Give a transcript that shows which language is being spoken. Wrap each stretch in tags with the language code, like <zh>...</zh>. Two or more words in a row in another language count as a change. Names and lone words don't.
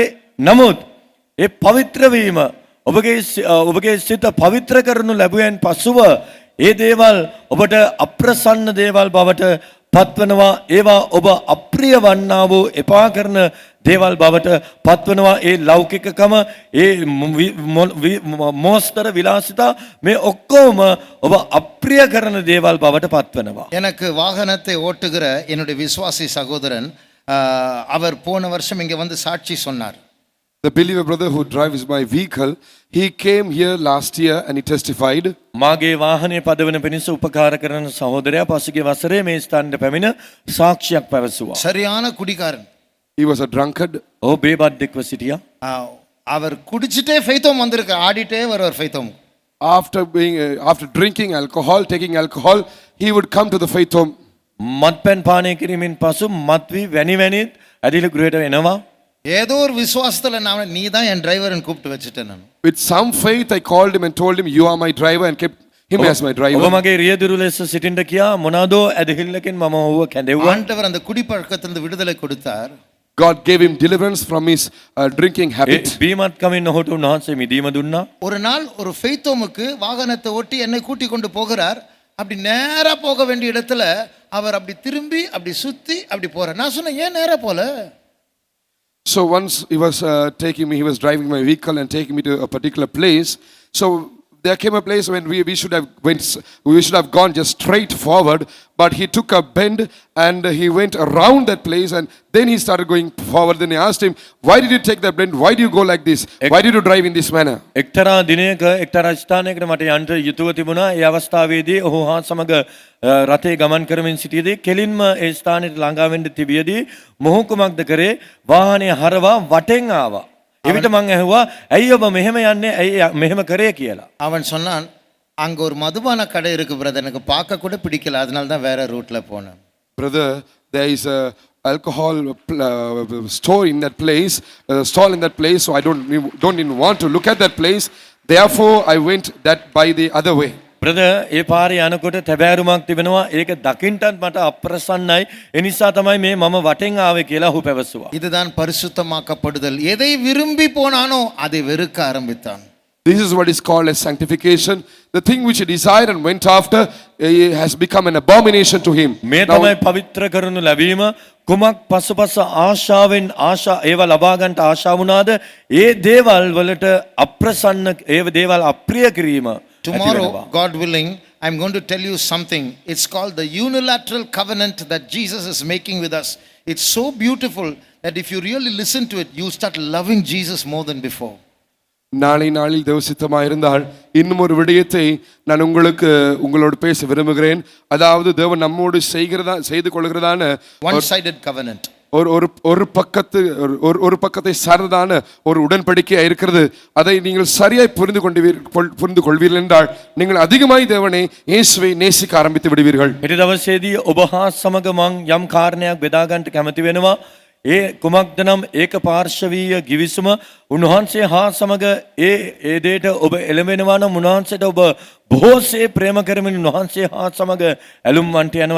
<si>නමුත් ඒ පවිත්‍ර වීම ඔබගේ සිත පවිත්‍ර කරනු ලැබුවෙන් පසුව ඒ දේවල් ඔබට අප්‍රසන්න දේවල් බවට පත්වනවා. ඒවා ඔබ අප්‍රිය වන්නා වූ එපා කරන දේවල් බවට පත්වනවා. ඒ ලෞකිකකම, ඒ මෝස්තර විලාසිතා මේ ඔක්කොම ඔබ අප්‍රිය කරන දේවල් බවට පත්වනවා.</si> <ta>எனக்கு வாகனத்தை ஓட்டுகிற என்னுடைய விசுவாசி சகோதரன் அவர் போன வருஷம் இங்கே வந்து சாட்சி சொன்னார்.</ta> <en>The believer brother who drives my vehicle, he came here last year and he testified.</en> <si>මාගේ වාහනේ පදවන පිණිස උපකාර කරන සහෝදරයා පසුගිය වසරේ මේ ස්ථානට පැමිණ සාක්ෂියක් පැවසුවා.</si> <ta>சரியான குடிகாரன்.</ta> <en>He was a drunkard.</en> <si>ඔහු බේබද්දෙක්ව සිටියා.</si> <ta>அவர் குடிச்சிட்டே ஃபெய்த்தோம் வந்திருக்கு, ஆடிட்டே வருவார் ஃபெய்த்தோம்.</ta> <en>After drinking alcohol, taking alcohol, he would come to the faith home.</en> <si>මත්පැන් පානය කිරීමෙන් පසු මත්වී වැනිත් ඇදිලි ගෘහයට එනවා.</si> <ta>ஏதோ ஒரு விசுவாசத்துல நான் நீ தான் என் டிரைவர்னு கூப்பிட்டு வச்சுட்டேன் நான்.</ta> <en>With some faith, I called him and told him, "You are my driver," and kept him as my ඔබ driver.</en> <si>මගේ රියදුරු ලෙස සිටින්න කියා මොනවාදෝ ඇදහිල්ලකින් මම ඔහුව කැඳෙව්වා.</si> <ta>ஆண்டவர் அந்த குடிப்பழக்கத்திலிருந்து விடுதலை கொடுத்தார்.</ta> <en>God gave him deliverance from his drinking habit.</en> <si>බීමත් කමින් ඔහුට උන්වහන්සේ මිදීම දුන්නා.</si> <ta>ஒரு நாள் ஒரு ஃபெய்த்தோமுக்கு வாகனத்தை ஓட்டி என்னை கூட்டி கொண்டு போகிறார். அப்படி நேரா போக வேண்டிய இடத்துல அவர் அப்படி திரும்பி அப்படி சுத்தி அப்படி போறார். நான் சொன்னேன், ஏன் நேரா போல?</ta> <en>So once he was he was driving my vehicle and taking me to a particular place. So there came a place when we should have gone just straight forward, but he took a bend and he went around that place, and then he started going forward. Then I asked him, "Why did you take that bend? Why do you go like this? Why did you drive in this manner?"</en> <si>එක්තරා දිනයක එක්තරා ස්ථානයකට මට යන්න යුතුව තිබුණා. ඒ අවස්ථාවේදී ඔහු හා සමග රථේ ගමන් කරමින් සිටියේදී කෙලින්ම ඒ ස්ථානෙට ළඟා වෙන්න තිබියදී මොහු කුමක්ද කරේ? වාහනේ හරවා වටෙන් ආවා. එවිට මං ඇහුවා, "ඇයි ඔබ මෙහෙම යන්නේ? ඇයි මෙහෙම කරේ?" කියලා.</si> <ta>அவன் சொன்னான், அங்க ஒரு மதுபான கடை இருக்கு பிரதர், எனக்கு பார்க்க கூட பிடிக்கல, அதனால தான் வேற ரூட்ல போனேன்.</ta> <en>Brother, there is a alcohol store in that place, stall in that place, so I don't even want to look at that place. Therefore, I went that by the other way.</en> <si>බ්‍රදර්, ඒ පාරේ යනකොට තැබෑරුමක් තිබෙනවා. ඒක දකින්නත් මට අප්‍රසන්නයි. ඒ නිසා තමයි මේ මම වටෙන් ආවේ කියලා ඔහු පැවසුවා.</si> <ta>இதுதான் பரிசுத்தமாக்கப்படுதல். எதை விரும்பி போனானோ அதை வெறுக்க ஆரம்பித்தான்.</ta> <en>This is what is called as sanctification. The thing which he desired and went after has become an abomination to him.</en> <si>මේ තමයි පවිත්‍ර කරනු ලැබීම. කුමක් පසුපස ආශාවෙන් ඒවා ලබා ගන්නට ආශා වුණාද? ඒ දේවල් වලට අප්‍රසන්න ඒ දේවල් අප්‍රිය කිරීම.</si> <en>Tomorrow, God willing, I'm going to tell you something. It's called the unilateral covenant that Jesus is making with us. It's so beautiful that if you really listen to it, you start loving Jesus more than before.</en> <ta>நாளில் தேவசித்தமாக இருந்தால் இன்னும் ஒரு விடயத்தை நான் உங்களோடு பேச விரும்புகிறேன். அதாவது தேவன் நம்மோடு செய்து கொள்கிறதான</ta> <en>one-sided covenant.</en> <ta>ஒரு பக்கத்தை சார்ந்ததான ஒரு உடன்படிக்கையா இருக்கிறது. அதை நீங்கள் சரியாய் புரிந்து கொள்வீர்கள் என்றால் நீங்கள் அதிகமாய் தேவனை இயேசுவை நேசிக்க ஆரம்பித்து விடுவீர்கள்.</ta> <si>ඊට දවසේදී ඔබ හා සමග මං යම් කාරණයක් බෙදා ගන්නට කැමති වෙනවා. ඒ කුමක්ද නම් ඒක පාර්ශවීය ගිවිසුම උන්වහන්සේ හා සමග ඒ දේට ඔබ එළඹෙනවා නම් උන්වහන්සේට ඔබ බොහෝසේ ප්‍රේම කරමින් උන්වහන්සේ හා සමග ඇලුම් වන්ට යනවා.</si>